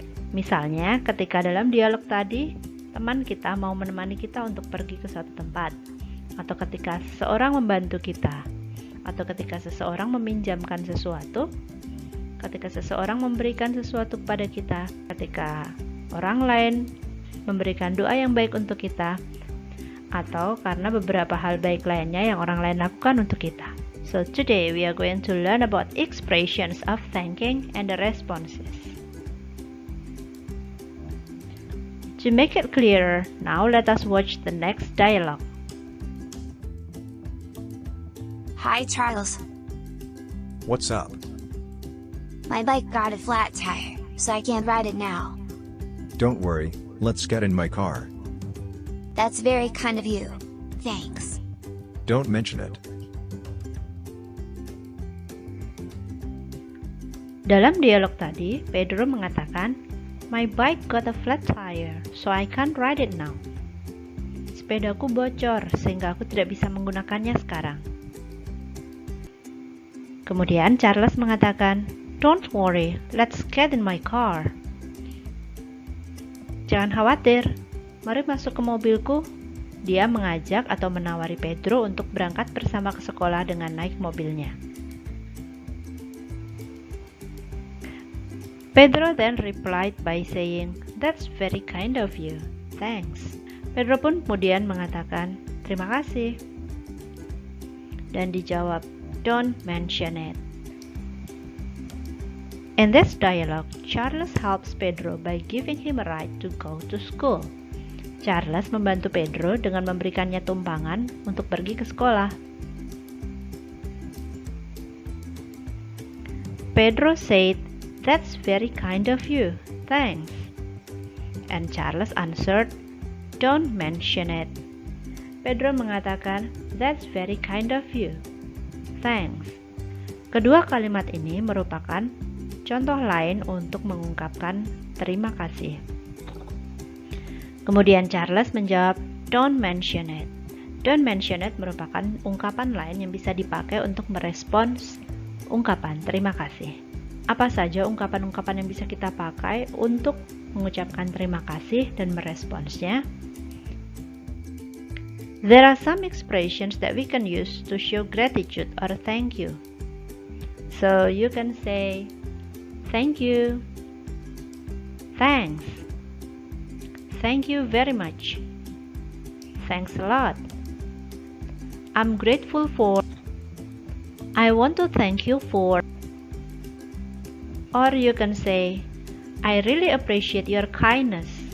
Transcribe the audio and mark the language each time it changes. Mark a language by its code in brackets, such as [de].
[id] Misalnya ketika dalam dialog tadi, teman kita mau menemani kita untuk pergi ke suatu tempat, atau ketika seseorang membantu kita, atau ketika seseorang meminjamkan sesuatu, ketika seseorang memberikan sesuatu kepada kita, ketika orang lain memberikan doa yang baik untuk kita, atau karena beberapa hal baik lainnya yang orang lain lakukan untuk kita. [en] So today we are going to learn about expressions of thanking and the responses. To make it clearer, now let us watch the next dialogue. Hi, Charles. What's up? My bike got a flat tire, so I can't ride it now. Don't worry, let's get in my car. That's very kind of you. Thanks. Don't mention it. [id] Dalam dialog tadi, Pedro mengatakan, [en] "My bike got a flat tire, so I can't ride it now." [id] Sepedaku bocor, sehingga aku tidak bisa menggunakannya sekarang. Kemudian Charles mengatakan, [en] "Don't worry, let's get in my car." [id] Jangan khawatir, mari masuk ke mobilku. Dia mengajak atau menawari Pedro untuk berangkat bersama ke sekolah dengan naik mobilnya. [en] Pedro then replied by saying, "That's very kind of you. Thanks." [id] Pedro pun kemudian mengatakan, "Terima kasih." Dan dijawab, [en] "Don't mention it." In this dialogue, Charles helps Pedro by giving him a ride to go to school. [id] Charles membantu Pedro dengan memberikannya tumpangan untuk pergi ke sekolah. [en] Pedro said, "That's very kind of you. Thanks." And Charles answered, "Don't mention it." Pedro [id] mengatakan, [en] "That's very kind of you. Thanks." [id] Kedua kalimat ini merupakan contoh lain untuk mengungkapkan terima kasih. Kemudian Charles menjawab, [en] "Don't mention it." [id] Don't mention it merupakan ungkapan lain yang bisa dipakai untuk merespons ungkapan terima kasih. Apa saja ungkapan-ungkapan yang bisa kita pakai untuk mengucapkan terima kasih dan meresponsnya? [en] There are some expressions that we can use to show gratitude or thank you. So you can say, "Thank you," "Thanks," "Thank you very much," "Thanks a lot," "I'm grateful for," "I want to thank you for," or you can say, "I really appreciate your kindness."